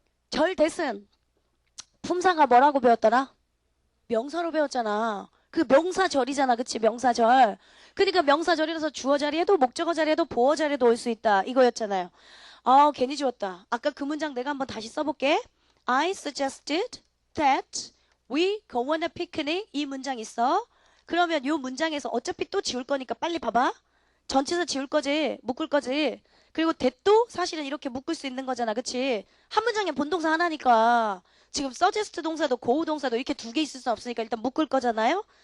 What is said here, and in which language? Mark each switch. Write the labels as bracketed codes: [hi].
[ko] 절 that은 품사가 뭐라고 배웠더라? 명사로 배웠잖아. 그 명사절이잖아. 그치? 명사절. 그러니까 명사절이라서 주어 자리에도 목적어 자리에도 보어 자리에도 올 수 있다. 이거였잖아요. 괜히 지웠다. 아까 그 문장 내가 한번 다시 써볼게. [en] I suggested that we go on a picnic. [ko] 이 문장 있어. 그러면 이 문장에서 어차피 또 지울 거니까 빨리 봐봐. 전체에서 지울 거지. 묶을 거지. 그리고 that도 사실은 이렇게 묶을 수 있는 거잖아. 그치? 한 문장에 본동사 하나니까 지금 suggest 동사도 고우 동사도 이렇게 두 개 있을 수 없으니까 일단 묶을 거잖아요.